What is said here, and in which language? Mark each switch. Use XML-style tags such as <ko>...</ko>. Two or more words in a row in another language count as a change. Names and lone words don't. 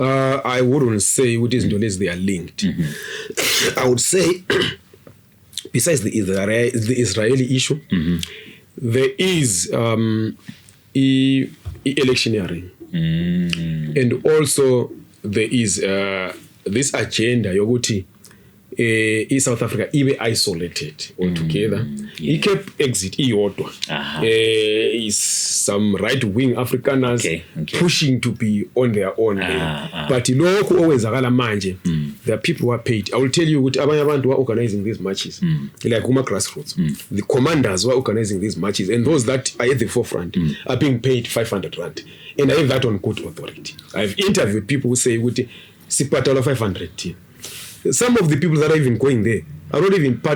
<en>I wouldn't say it is unless they are linked. I would say, besides the Israeli issue, there is electioneering, and also there is this agenda</en> <nd>yokuthi South Africa ibe</nd> <en>isolated altogether.</en> <nd>Cape Exit iyodwa.</nd> <en>Is some right-wing Afrikaners pushing to be on their own.</en> <nd>But lokho okwenzakala manje,</nd> <en>there are people who are paid. I will tell you</en> <nd>ukuthi abanye abantu</nd> <en>who are organizing these marches, like kuma grassroots, the commanders who are organizing these marches, and those that are at the forefront are being paid 500 rand. And I have that on good authority. I've interviewed people who say</en> <nd>ukuthi sipatala 500.</nd> <en>Some of the people that are even going there are not even part.</en>